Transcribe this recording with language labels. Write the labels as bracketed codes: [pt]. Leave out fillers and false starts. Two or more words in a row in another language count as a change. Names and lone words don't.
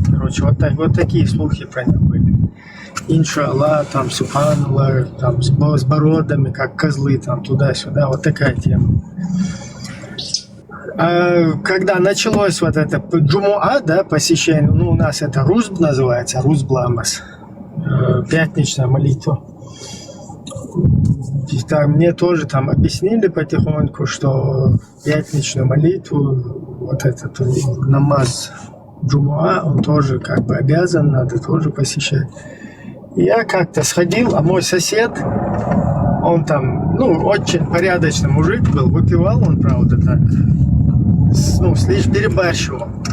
[ru] Короче, вот такие слухи про них были. Иншаллах, там, субханаллах, там, с бородами, как козлы, там, туда-сюда. Вот такая тема. Когда началось вот это джумуа, да, посещение, ну, у нас это рузб называется, [ce] рузб ламас, [ru] пятничная молитва. И там, мне тоже там объяснили потихоньку, что пятничную молитву, вот этот намаз джумуа, он тоже как бы обязан, надо тоже посещать. И я как-то сходил, а мой сосед, он там, ну, очень порядочный мужик был, выпивал он, правда, так, ну, слишком перебарщивал.